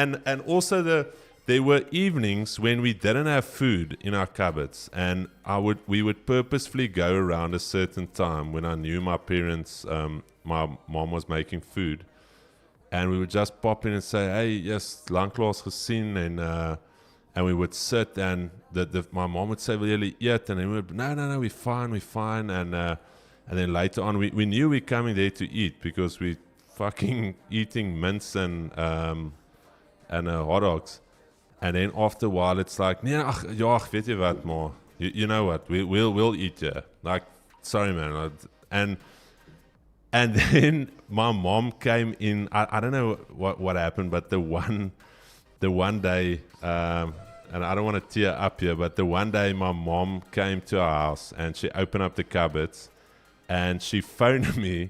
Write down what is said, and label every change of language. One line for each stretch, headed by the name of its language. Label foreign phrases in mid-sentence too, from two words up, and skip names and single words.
English: And also there were evenings when we didn't have food in our cupboards, and we would purposefully go around a certain time when I knew my parents, my mom was making food, and we would just pop in and say, hey, yes,
Afrikaans: lanklaas gesien,
English: and we would sit, and my mom would say, will you eat? And then we would, no, we're fine, and then later on, we knew we're coming there to eat because we fucking eating mince and hot dogs. And then after a while, it's like,
Afrikaans: nee, ach, ja, weet jy wat, maar
English: you know what, we'll eat you. Like, sorry, man. And then my mom came in. I don't know what happened, but the one day, and I don't want to tear up here, but the one day my mom came to our house and she opened up the cupboards and she phoned me.